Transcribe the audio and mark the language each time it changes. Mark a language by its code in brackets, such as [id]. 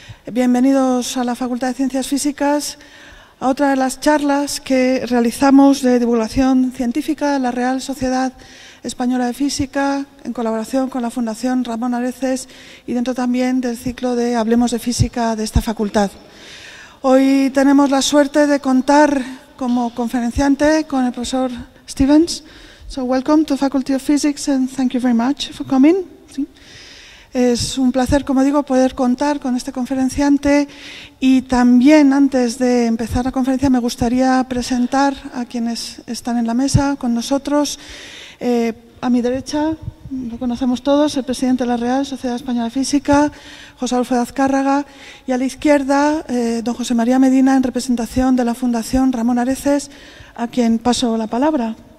[es] Bienvenidos a la Facultad de Ciencias Físicas, a otra de las charlas que realizamos de divulgación científica de la Real Sociedad Española de Física, en colaboración con la Fundación Ramón Areces y dentro también del ciclo de Hablemos de Física de esta facultad. Hoy tenemos la suerte de contar como conferenciante con el profesor Stevens. [en] So welcome to Faculty of Physics and thank you very much for coming. [es] ¿Sí? Es un placer, como digo, poder contar con este conferenciante y también antes de empezar la conferencia me gustaría presentar a quienes están en la mesa con nosotros. A mi derecha, lo conocemos todos, el presidente de la Real Sociedad Española de Física, José Adolfo de Azcárraga, y a la izquierda, don José María Medina, en representación de la Fundación Ramón Areces, a quien paso la palabra.